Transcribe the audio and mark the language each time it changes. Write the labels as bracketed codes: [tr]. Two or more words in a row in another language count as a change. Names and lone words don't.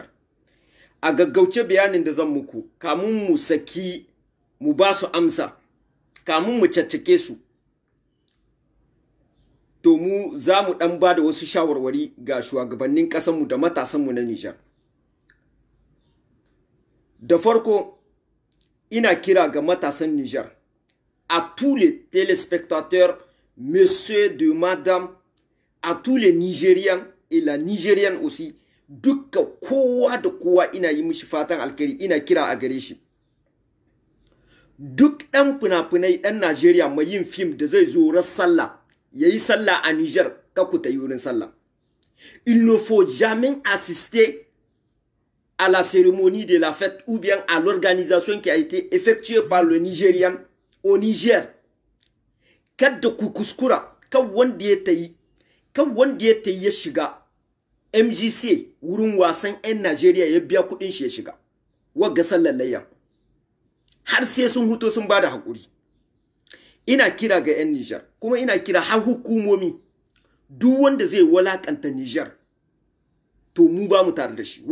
[ha] A gaggauce bayanin da zan muku, kamun mu saki mu ba su amsa, kamun mu caccake su, to mu za mu ɗan ba da wasu shawarwari ga shugabannin ƙasanmu da matasanmu na Nijar. Da farko, ina kira ga matasan Nijar, [fr] à tous les téléspectateurs, monsieur de madame, à tous les Nigériens et la Nigérienne aussi, [ha] duka kowa da kowa ina yi mishi fatan alkhairi, ina kira a gare shi. Duk ɗan fina-finai ɗan Najeriya mai yin fim da zai zo ran sallah, ya yi sallah a Nijar, ka ku ta yi wurin sallah. [fr] Il ne faut jamais assister à la cérémonie de la fête ou bien à l'organisation qui a été effectuée par le Nigérian au Niger. [ha] Kada ku kuskura, kan wanda ya tayi ya shiga MGC wurin wasan 'yan Najeriya ya biya kudin shi ya shiga. Wagga sallallayya. Har sai sun huto sun bada hakuri. Ina kira ga 'yan Niger, kuma ina kira har hukumomi, duk wanda zai walakanta Niger, to mu ba mu tare da shi.